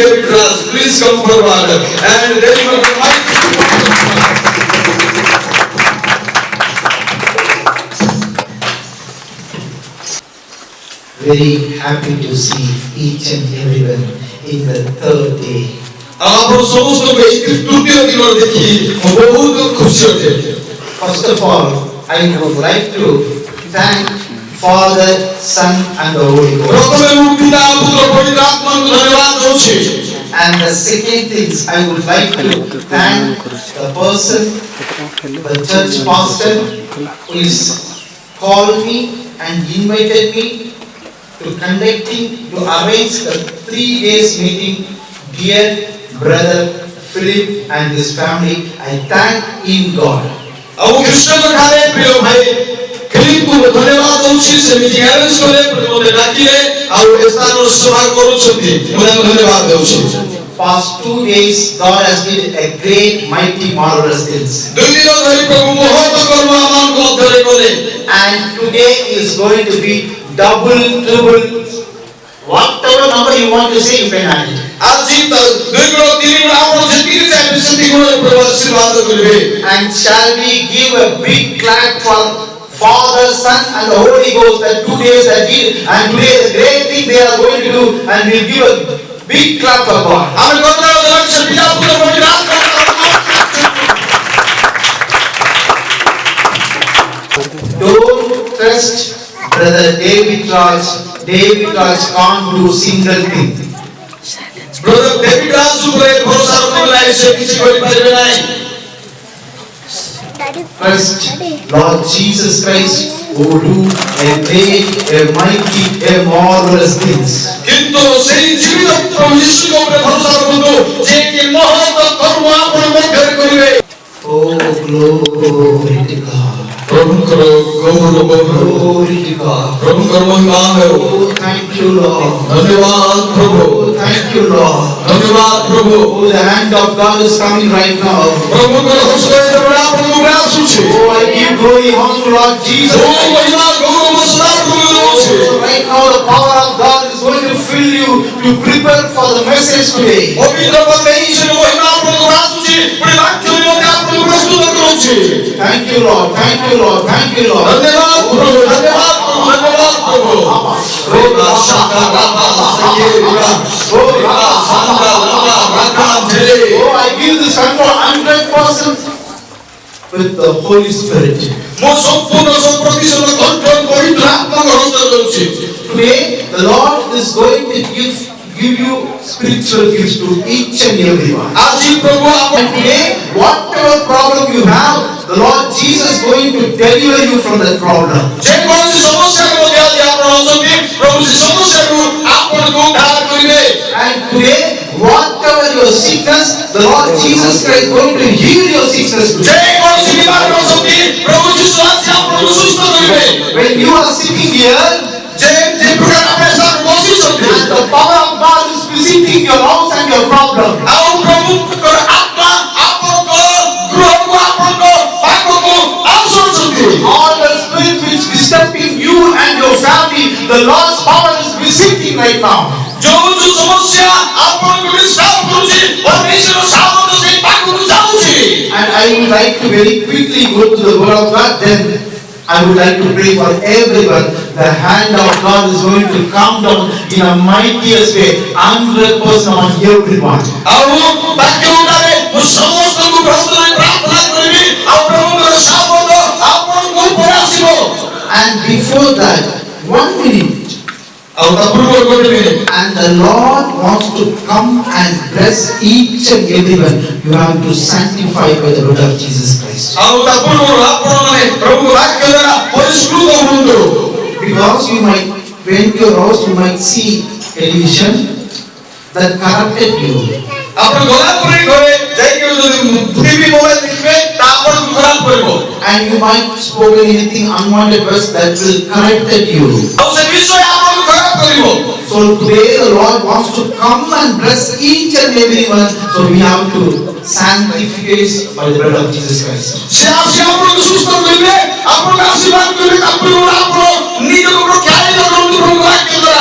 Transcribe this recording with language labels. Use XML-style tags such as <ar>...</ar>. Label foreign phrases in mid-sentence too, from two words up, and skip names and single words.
<en>David Ras. Please come forward. And then you will invite. Very happy to see each and everyone in the third day.</en> <hi>आप समस्त लोग एक तृतीय दिन और देखिए बहुत खुशी होते हैं.</hi> <en>First of all, I would like to thank Father, Son, and the Holy Ghost.</en> <or>प्रथमे ମୁଁ ପିତା ପୁତ୍ର ପବିତ୍ର ଆତ୍ମାଙ୍କୁ ଧନ୍ୟବାଦ ଦଉଛି.</or> <en>And the second thing, I would like to thank the person, the church pastor, who is called me and invited me to arrange the 3 days meeting. Dear brother Philip and his family, I thank in God.</en> <or>ଆଉ କୃଷ୍ଣଙ୍କ ଠାରେ ପ୍ରିୟ ଭାଇ ଫିଲିପକୁ ଧନ୍ୟବାଦ ଦଉଛି ସେ</or> <en>meeting arrange</en> <or>କଲେ ମୋତେ ଡାକିଲେ ଆଉ ଏ ସ୍ଥାନର ସେବା କରୁଛନ୍ତି ମୁଁ ତାଙ୍କୁ ଧନ୍ୟବାଦ ଦଉଛି.</or> <en>Past 2 days, God has did a great, mighty, marvelous things.</en> <or>2 ଦିନ ଧରି ପ୍ରଭୁ ମହତ କର୍ମ ଆମମାନଙ୍କ ମଧ୍ୟରେ କଲେ.</or> <en>And today is going to be double, triple, whatever number you want to say, you can add it.</en> <or>ଆଜି 2 ଗୁଣ 3 ଗୁଣ ଆପଣ ଯେତିକି ଚାହିଁବେ ସେତିକି ଗୁଣ ପ୍ରଭୁ ଆଶୀର୍ବାଦ କରିବେ.</or> <en>And shall we give a big clap for Father, Son, and the Holy Ghost that 2 days that did, and today the great thing they are going to do, and we'll give a big clap for God.</en> <or>ଆମେ ଗର୍ବ କରୁଛୁ ପିତା ପୁତ୍ର ପବିତ୍ର ଆତ୍ମା.</or> <en>Don't trust brother David Raj. David Raj can't do single thing.</en> <or>Brother David Raj ଉପରେ ଭରସା ରଖିଲେ ସେ କିଛି କରିପାରିବେ ନାହିଁ.</or> <en>Trust Lord Jesus Christ who do a great, a mighty, a marvelous things.</en> <or>କିନ୍ତୁ ସେହି ଜୀବିତ ପ୍ରଭୁ ଯୀଶୁଙ୍କ ଉପରେ ଭରସା ରଖନ୍ତୁ ଯେ କି ମହତ କର୍ମ ଆପଣ ମଧ୍ୟରେ କରିବେ.</or> <en>Oh, glory to God.</en> <or>ପ୍ରଭୁଙ୍କର ଗୌରବ</or> <en>Glory to God.</en> <or>ପ୍ରଭୁଙ୍କର ମହିମା ହେଉ.</or> <en>Oh, thank you, Lord.</en> <or>ଧନ୍ୟବାଦ ପ୍ରଭୁ.</or> <en>Oh, thank you, Lord.</en> <or>ଧନ୍ୟବାଦ ପ୍ରଭୁ.</or> <en>Oh, the hand of God is coming right now.</en> <or>ପ୍ରଭୁଙ୍କର ହସ୍ତ ଯେତେବେଳେ ଆପଣଙ୍କ ଉପରେ ଆସୁଛି.</or> <en>Oh, I give glory unto Lord Jesus.</en> <or>ଓ ମହିମା ଗୌରବ ସଦା ପ୍ରଭୁ ଦେଉଛି.</or> <en>Oh, right now the power of God is going to fill you to prepare for the message today.</en> <or>ପବିତ୍ର ପରମେଶ୍ୱର ମହିମା ଆପଣଙ୍କ ଉପରେ ଆସୁଛି. ପୁଣି ବାକ୍ୟ ନିମନ୍ତେ ଆପଣଙ୍କୁ ପ୍ରସ୍ତୁତ କରୁଛି.</or> <en>Thank you, Lord. Thank you, Lord. Thank you, Lord.</en> <or>ଧନ୍ୟବାଦ ପ୍ରଭୁ. ଧନ୍ୟବାଦ ପ୍ରଭୁ. ଧନ୍ୟବାଦ ପ୍ରଭୁ. ରୋଗା ଶାକା ରାମା ସୟେରିବା ରୋଗା ସାଙ୍ଗା ଲାମା ରାକା ଝେରେ.</or> <en>Oh, I give this control 100% with the Holy Spirit.</en> <or>ମୁଁ ସମ୍ପୂର୍ଣ୍ଣ ପ୍ରତିଶତ କଣ୍ଟ୍ରୋଲ ପବିତ୍ର ଆତ୍ମାଙ୍କ ହସ୍ତରେ ଦଉଛି.</or> <en>Today, the Lord is going to give you spiritual gifts to each and everyone.</en> <or>ଆଜି ପ୍ରଭୁ ଆପଣ</or> <en>And today, whatever problem you have, the Lord Jesus is going to deliver you from that problem.</en> <or>ଯେକୌଣସି ସମସ୍ୟାରେ ମଧ୍ୟ ଆଜି ଆପଣ ଅଛନ୍ତି ପ୍ରଭୁ ସେ ସମସ୍ୟାରୁ ଆପଣଙ୍କୁ ଉଦ୍ଧାର କରିବେ.</or> <en>And today, whatever your sickness, the Lord Jesus Christ is going to heal your sickness today.</en> <or>ଯେକୌଣସି ବିମାରରେ ଅଛନ୍ତି ପ୍ରଭୁ ଯୀଶୁ ଆଜି ଆପଣଙ୍କୁ ସୁସ୍ଥ କରିବେ.</or> <en>When you are sitting here,</en> <or>ଯେ ପ୍ରକାର ଆପଣ ସାର୍ ବସିଛନ୍ତି</or> <en>and the power of God is visiting your house and your problem.</en> <or>ଆଉ ପ୍ରଭୁଙ୍କର ଆତ୍ମା ଆପଣଙ୍କ ଗୃହକୁ ଆପଣଙ୍କ ପାଖକୁ ଆସୁଛନ୍ତି.</or> <en>All the spirits which disturbing you and your family, the Lord's power is visiting right now.</en> <or>ଯୋଉ ଯୋଉ ସମସ୍ୟା ଆପଣଙ୍କୁ ଡିଷ୍ଟର୍ବ କରୁଛି ପରମେଶ୍ୱର ସାମର୍ଥ୍ୟ ସେଇ ପାଖକୁ ଯାଉଛି.</or> <en>And I would like to very quickly go to the word of God, then I would like to pray for everyone. The hand of God is going to come down in a mightiest way, 100% on everyone.</en> <or>ଆଉ ବାକ୍ୟ ଅନୁସାରେ ମୁଁ ସମସ୍ତଙ୍କୁ ପ୍ରସ୍ତୁତ ପ୍ରାର୍ଥନା କରିବି ଆଉ ପ୍ରଭୁଙ୍କର ସାମର୍ଥ୍ୟ ଆପଣଙ୍କ ଉପରେ ଆସିବ.</or> <en>And before that, 1 minute.</en> <or>ଆଉ ତା ପୂର୍ବରୁ ଗୋଟେ ମିନିଟ୍.</or> <en>And the Lord wants to come and bless each and everyone. You have to sanctify by the blood of Jesus Christ.</en> <or>ଆଉ ତା ପୂର୍ବରୁ ଆପଣମାନେ ପ୍ରଭୁଙ୍କ ବାକ୍ୟ ଦ୍ୱାରା ପରିଶୁଦ୍ଧ ହୁଅନ୍ତୁ.</or> <en>Because you might, when your house, you might see television that corrupted you.</en> <or>ଆପଣ ଗଲା ପରେ ଘରେ ଯାଇକି ଯଦି</or> <en>TV mobile</en> <or>ଦେଖିବେ ତା ଆପଣଙ୍କୁ ଖରାପ କରିବ.</or> <en>And you might spoken anything unwanted words that will corrected you.</en> <or>ଆଉ ସେ ବିଷୟ ଆପଣଙ୍କୁ ଖରାପ କରିବ.</or> <en>So today the Lord wants to come and bless each and everyone. So we have to sanctify by the blood of Jesus Christ.</en> <or>ସେ ଆସି ଆପଣଙ୍କୁ ସୁସ୍ଥ କରିବେ ଆପଣଙ୍କୁ ଆଶୀର୍ବାଦ କରିବେ ତା ପୂର୍ବରୁ ଆପଣ ନିଜକୁ ରକ୍ଷା କରନ୍ତୁ ପ୍ରଭୁ</or>